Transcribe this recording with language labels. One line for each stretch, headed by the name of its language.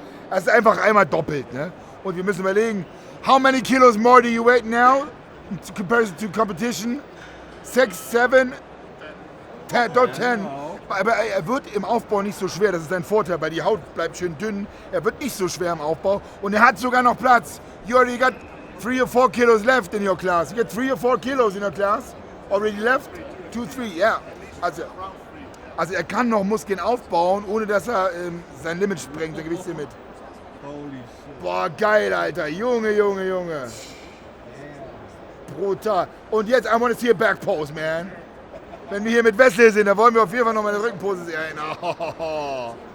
German: Das ist einfach einmal doppelt, ne? Und wir müssen überlegen,
English: how many kilos more do you weigh now in comparison to competition?
German: 6, 7, 10, don't 10. Aber er wird im Aufbau nicht so schwer, das ist sein Vorteil, weil die Haut bleibt schön dünn. Er wird nicht so schwer im Aufbau und er hat sogar noch Platz.
English: You already got 3 or 4 kilos left in your class. You got 3 or 4 kilos in your class already left. 2, 3, yeah.
German: Also er kann noch Muskeln aufbauen, ohne dass er sein Limit sprengt, sein Gewichtslimit.
English: Holy shit.
German: Boah, geil, Alter. Junge. Brutal. Und jetzt,
English: I want to see a back pose, man.
German: Wenn wir hier mit Wesley sind, dann wollen wir auf jeden Fall noch mal eine Rückenpose sehen. Oh.